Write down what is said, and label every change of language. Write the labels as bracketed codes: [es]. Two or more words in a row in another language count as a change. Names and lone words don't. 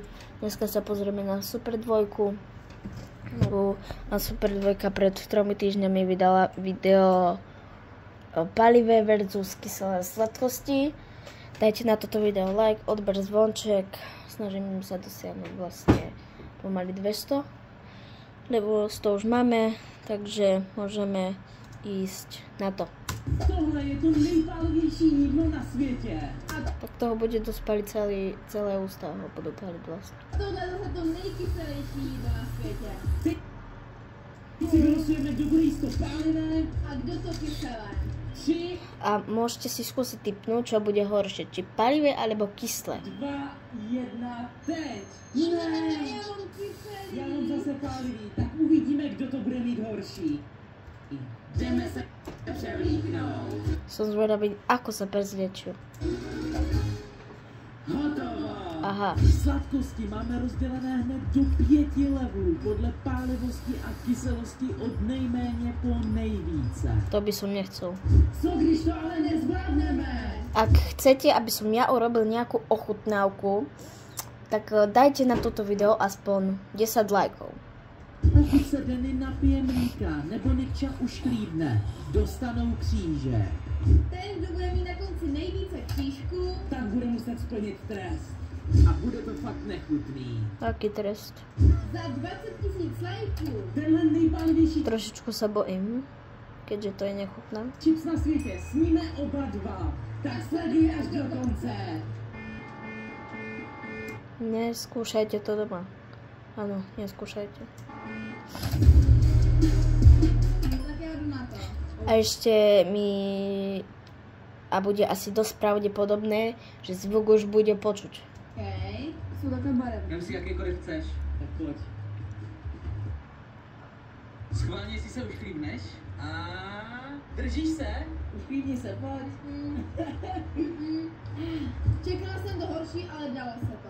[sk] Dneska sa pozrieme na Super 2. A Super 2 pred 3 týždňami vydala video palivé versus kyselé sladkosti. Dajte na toto video like, odber zvonček. Snažím sa dosiahnuť vlastne pomaly 200. Lebo 100 už máme, takže môžeme ísť na to. [cs] Tohle je to nejpálivější jídlo na světě. [sk] Tak toho bude dosť paliť celé ústa, ho budú paliť vlastne. [cs] Tohle je zase to nejkyselější jídlo na světě. Ty si vylosujeme, kdo bude jíst to pálivé. A kdo to kyselé? 3, [sk] A môžete si skúsiť tipnúť, čo bude horšie, či palivé alebo kyslé. [cs] 2, 1, teď. Ne, já mám kyselý. Já mám zase pálivý, tak uvidíme, kdo to bude mít horší. Jdeme se převlíknout. [sk] Som zvedavý, ako sa prezviečujú. Hotovo. Aha. [cs] Sladkosti máme rozdělené hned do 5 levelů podle pálivosti a kyselosti od nejméně po nejvíce. [sk] To by som nechcel. [cs] Co když to ale nezvládneme? [sk] Ak chcete, aby som ja urobil nejakú ochutnávku, tak dajte na toto video aspoň 10 lajkov. [cs] Pokud se Denny napije mlíka nebo Nikča ušklídne, dostanou kříže. Ten, kdo bude mít na konci nejvíce křížků, Tak bude muset splnit trest. A bude to fakt nechutný. [sk] Aký trest? [cs] za 20 000 lajků. Tenhle nejpálivější [sk] Trošičku sa bojím, keďže to je nechutné. [cs] čips na světě sníme oba dva. Tak sleduj až do konce. [sk] Neskúšajte to doma. Áno, neskúšajte. [cs] Tak já jdu na to. [sk] A ešte bude asi dosť pravdepodobné, že zvuk už bude počuť. Okay. [cs] Jsou takové barevné. Vem si jakýkoliv chceš. Tak pojď. Schválně si se ušklíbneš a držíš se. Ušklídni se, pojď. Čekala jsem to horší, ale dalo se to.